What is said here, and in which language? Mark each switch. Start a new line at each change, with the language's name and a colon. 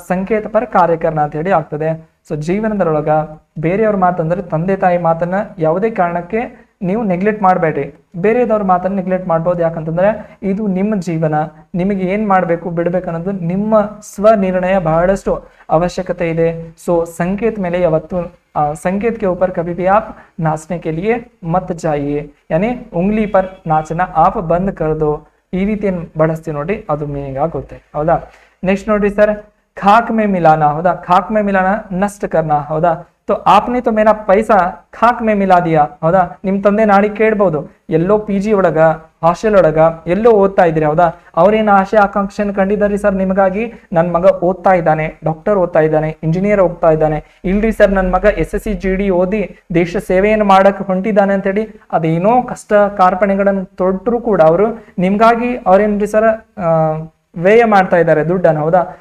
Kannada: ಸಂಕೇತ ಪರ ಕಾರ್ಯಕರಣ ಅಂತ ಹೇಳಿ ಆಗ್ತದೆ. ಸೊ ಜೀವನದೊಳಗ ಬೇರೆಯವ್ರ ಮಾತಂದ್ರೆ ತಂದೆ ತಾಯಿ ಮಾತನ್ನ ಯಾವುದೇ ಕಾರಣಕ್ಕೆ ನೀವು ನೆಗ್ಲೆಕ್ಟ್ ಮಾಡಬೇಡ್ರಿ. ಬೇರೆದವ್ರ ಮಾತನ್ನು ನೆಗ್ಲೆಕ್ಟ್ ಮಾಡ್ಬೋದು, ಯಾಕಂತಂದ್ರೆ ಇದು ನಿಮ್ಮ ಜೀವನ, ನಿಮಗೆ ಏನ್ ಮಾಡ್ಬೇಕು ಬಿಡ್ಬೇಕು ಅನ್ನೋದು ನಿಮ್ಮ ಸ್ವನಿರ್ಣಯ ಬಹಳಷ್ಟು ಅವಶ್ಯಕತೆ ಇದೆ. ಸೊ ಸಂಕೇತ ಮೇಲೆ ಯಾವತ್ತು
Hindi: संकेत के ऊपर कभी भी आप नाचने के लिए मत जाइए, यानी उंगली पर नाचना आप बंद कर दो,
Kannada: ಈ ರೀತಿ ಬಳಸ್ತೀವಿ ನೋಡ್ರಿ, ಅದು ಮೀನಿಂಗ್ ಆಗುತ್ತೆ, ಹೌದಾ. ನೆಕ್ಸ್ಟ್ ನೋಡ್ರಿ ಸರ್,
Hindi: खाक में मिलाना,
Kannada: ಹೌದಾ.
Hindi: खाक में मिलाना नष्ट करना, ಹೌದಾ. तो आपने तो मेरा पैसा खाक में मिला दिया, ಹೌದಾ.
Kannada: ನಿಮ್ ತಂದೆ ನಾಳೆ ಕೇಳ್ಬಹುದು, ಎಲ್ಲೋ PG ಒಳಗ ಹಾಸ್ಟೆಲ್ ಒಳಗ ಎಲ್ಲೋ ಓದ್ತಾ ಇದ್ರಿ, ಹೌದಾ. ಅವ್ರೇನು ಆಶೆ ಆಕಾಂಕ್ಷೆಯನ್ನು ಕಂಡಿದ್ದಾರೆ ಸರ್ ನಿಮಗಾಗಿ, ನನ್ ಮಗ ಓದ್ತಾ ಇದ್ದಾನೆ, ಡಾಕ್ಟರ್ ಓದ್ತಾ ಇದ್ದಾನೆ, ಇಂಜಿನಿಯರ್ ಓದ್ತಾ ಇದ್ದಾನೆ, ಇಲ್ರಿ ಸರ್ ನನ್ನ ಮಗ SSC GD ಓದಿ ದೇಶ ಸೇವೆಯನ್ನು ಮಾಡಕ್ ಹೊಂಟಿದ್ದಾನೆ ಅಂತೇಳಿ ಅದೇನೋ ಕಷ್ಟ ಕಾರ್ಪಣ್ಯಗಳನ್ನು ತೊಟ್ಟರು ಕೂಡ ಅವರು ನಿಮ್ಗಾಗಿ ಅವ್ರೇನ್ರಿ ಸರ್ ವ್ಯಯ ಮಾಡ್ತಾ ಇದ್ದಾರೆ ದುಡ್ಡನ್ನು, ಹೌದಾ.